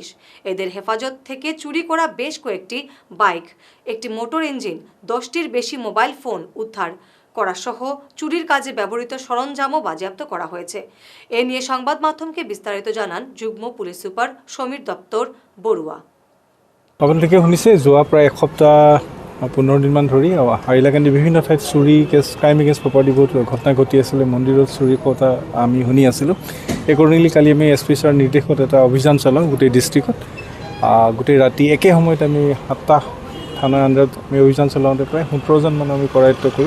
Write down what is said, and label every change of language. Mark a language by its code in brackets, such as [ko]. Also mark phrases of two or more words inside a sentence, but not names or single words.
[bn] এদের হেফাজত থেকে চুরি করা বেশ কয়েকটি বাইক, একটি মোটর ইঞ্জিন, ১০টির বেশি মোবাইল ফোন উদ্ধার করা সহ চুরির কাজে ব্যবহৃত সরঞ্জামও বাজেয়াপ্ত করা হয়েছে। এ নিয়ে সংবাদ মাধ্যমকে বিস্তারিত জানান যুগ্ম পুলিশ সুপার সমীর দত্তর বড়ুয়া। [as] আপোনালোকে শুনিছে, যোৱা প্ৰায় এসপ্তাহ ১৫ দিনমান ধৰি হাইলাকান্দি বিভিন্ন ঠাইত চুৰি কেছ, [en] crime against property [as] বহুত ঘটনা ঘটি আছিলে। মন্দিৰত চুৰি কথা আমি শুনি আছিলোঁ। একৰ্ডিংলি কালি আমি [en] SP sir [as] নিৰ্দেশত এটা অভিযান চলাওঁ গোটেই ডিষ্ট্ৰিক্টত। গোটেই ৰাতি একে সময়ত আমি ৭টা থানাৰ আণ্ডাৰত আমি অভিযান চলাওঁতে প্ৰায় ১৭জন মানুহ আমি কৰায়ত্ব কৰোঁ।